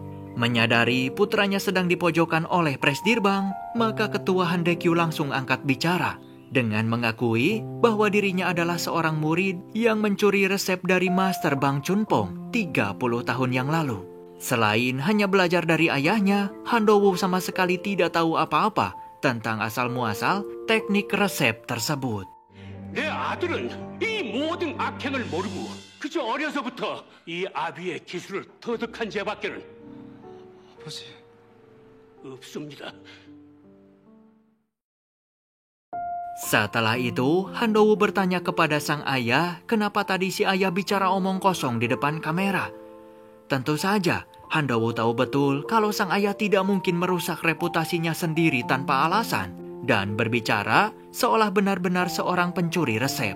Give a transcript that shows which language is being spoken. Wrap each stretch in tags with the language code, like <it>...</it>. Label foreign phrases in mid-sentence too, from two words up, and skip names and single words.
<id>Menyadari putranya sedang dipojokkan oleh Presidirbang, maka Ketua Handekyu langsung angkat bicara dengan mengakui bahwa dirinya adalah seorang murid yang mencuri resep dari Master Bang Chunpong 30 tahun yang lalu. Selain hanya belajar dari ayahnya, Handowu sama sekali tidak tahu apa-apa tentang asal-muasal teknik resep tersebut.</id> <ko>내 아들은 이 모든 악행을 모르고 그저 어려서부터 이 아비의 기술을 터득한 죄밖에는 아버지, 없습니다.</ko> <id>Setelah itu, Handowu bertanya kepada sang ayah kenapa tadi si ayah bicara omong kosong di depan kamera. Tentu saja, Handowo tahu betul kalau sang ayah tidak mungkin merusak reputasinya sendiri tanpa alasan dan berbicara seolah benar-benar seorang pencuri resep.</id>